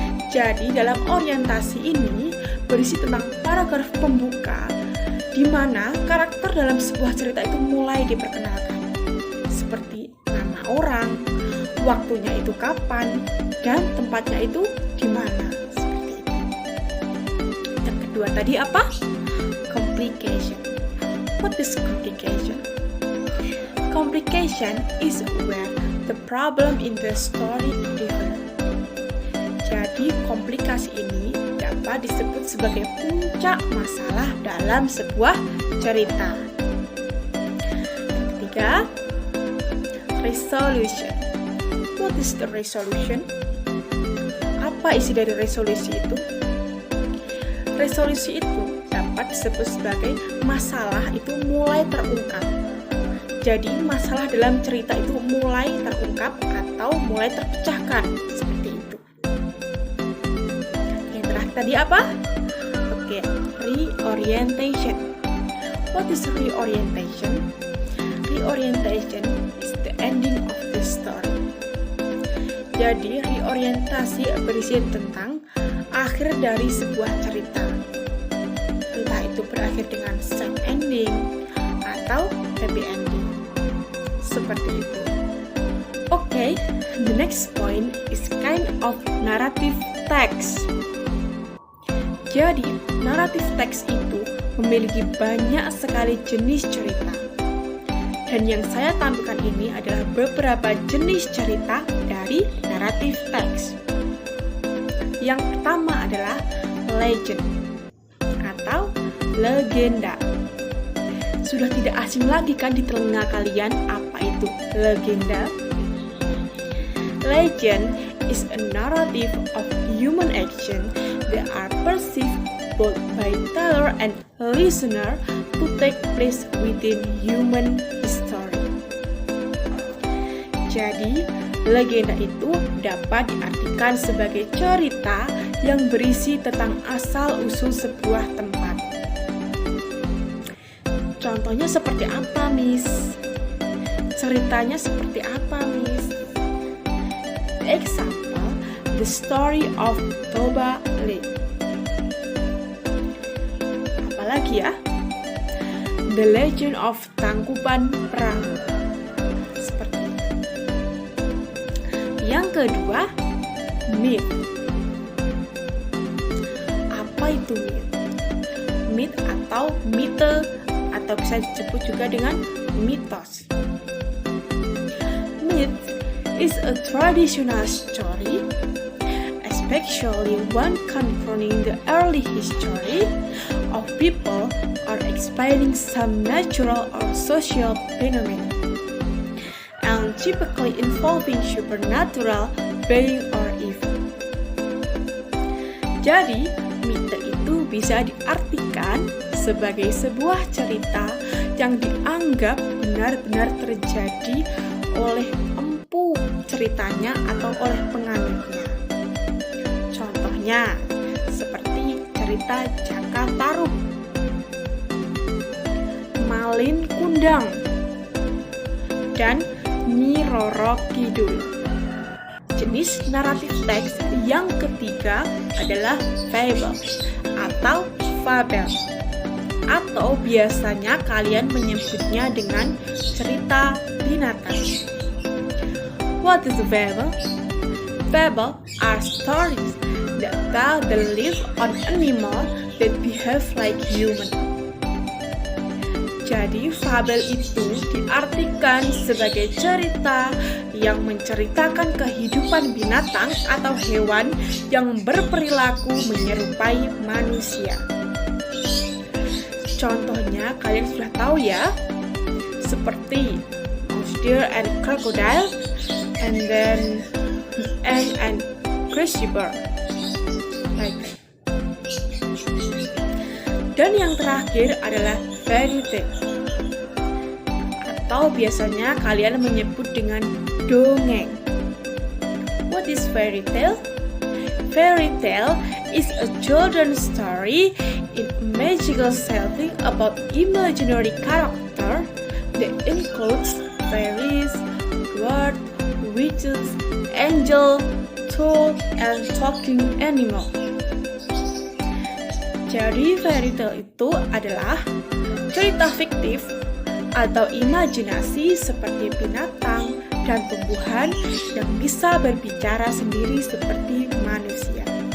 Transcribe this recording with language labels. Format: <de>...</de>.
<id>Jadi dalam orientasi ini berisi tentang paragraf pembuka di mana karakter dalam sebuah cerita itu mulai diperkenalkan. Seperti nama orang, waktunya itu kapan, dan tempatnya itu di mana. Seperti itu. Yang kedua tadi apa? Complication.</id> <en>What is complication? Complication is where the problem in the story differ.</en> <id>Jadi komplikasi ini dapat disebut sebagai puncak masalah dalam sebuah cerita. Yang ketiga, resolution.</id> <en>What is the resolution?</en> <id>Apa isi dari resolusi itu? Resolusi itu dapat dapat disebut sebagai masalah itu mulai terungkap. Jadi masalah dalam cerita itu mulai terungkap atau mulai terpecahkan, seperti itu. Yang terakhir tadi apa? Oke, reorientation.</id> <en>What is reorientation? Reorientation is the ending of the story.</en> <id>Jadi reorientasi berisi tentang akhir dari sebuah cerita. Entah itu berakhir dengan sad ending atau happy ending. Seperti itu.</id> <en>Okay, the next point is kind of narrative text.</en> <id>Jadi, narrative text itu memiliki banyak sekali jenis cerita. Dan yang saya tampilkan ini adalah beberapa jenis cerita dari narrative text. Yang pertama adalah legend atau legenda. Sudah tidak asing lagi kan di telinga kalian apa itu legenda?</id> <en>Legend is a narrative of human action that are perceived both by teller and listener to take place within human history.</en> <id>Jadi, legenda itu dapat diartikan sebagai cerita yang berisi tentang asal-usul sebuah tempat. Contohnya seperti apa, Miss? Ceritanya seperti apa, Miss?</id> <en>Example, the story of Toba Lake.</en> <id>Apalagi ya? The Legend of Tangkuban Perahu. Seperti itu. Yang kedua, myth. Apa itu myth? Myth atau mite atau bisa disebut juga dengan mitos.</id> <en>Myth is a traditional story, especially one confronting the early history of people or explaining some natural or social phenomenon, and typically involving supernatural being or evil.</en> <id>Jadi, mite itu bisa diartikan sebagai sebuah cerita yang dianggap benar-benar terjadi oleh empu ceritanya atau oleh penganutnya. Contohnya, seperti cerita Jaka Tarub, Malin Kundang, dan Nyi Roro Kidul. Jenis naratif teks yang ketiga adalah fable atau fabel, atau biasanya kalian menyebutnya dengan cerita binatang.</id> <en>What is a fable? Fable are stories that tell the life on animal that behave like human.</en> <id>Jadi, fabel itu diartikan sebagai cerita yang menceritakan kehidupan binatang atau hewan yang berperilaku menyerupai manusia. Contohnya kalian sudah tahu ya, seperti</id> <en>mouse deer and crocodile, and then ant and crazy bird. Like that.</en> <id>Dan yang terakhir adalah fairy tale, atau biasanya kalian menyebut dengan dongeng.</id> <en>What is fairy tale? Fairy tale is a children's story in a magical setting about imaginary character that includes fairies, dwarves, witches, angel, troll, and talking animal.</en> <id>Jadi fairy tale itu adalah cerita fiktif atau imajinasi seperti binatang dan tumbuhan yang bisa berbicara sendiri seperti manusia.</id>